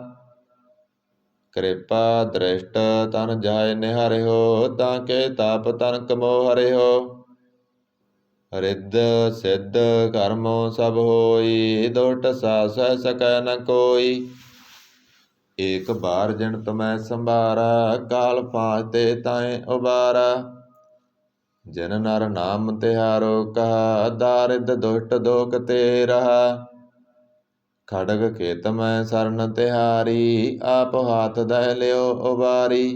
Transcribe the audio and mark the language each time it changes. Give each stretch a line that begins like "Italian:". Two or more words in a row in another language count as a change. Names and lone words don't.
Braj: कृपा दृष्ट तन जाय निहारे हो, ताके ताप तनक मोह हरे हो। रिद्ध सिद्ध कर्मो सब होई, दुष्ट सास सकै न कोई। ਏਕ ਬਾਰ ਜਿਨ ਤੁਮੈ ਸੰਭਾਰਾ, ਕਾਲ ਪਾਂਚ ਤੇ ਤਾਏ ਉਬਾਰਾ। ਜਿਨ ਨਰ ਨਾਮ ਤਿਹਾਰੋ ਕਹਾ, ਦਾਰਿਦ ਦੁਸ਼ਟ ਦੋਖ ਤੇ ਰਹਾ। ਖੜਗ ਖੇਤ ਮੈਂ ਸਰਨ ਤਿਹਾਰੀ, ਆਪ ਹਾਥ ਦਹਿ ਲਿਓ ਉਬਾਰੀ।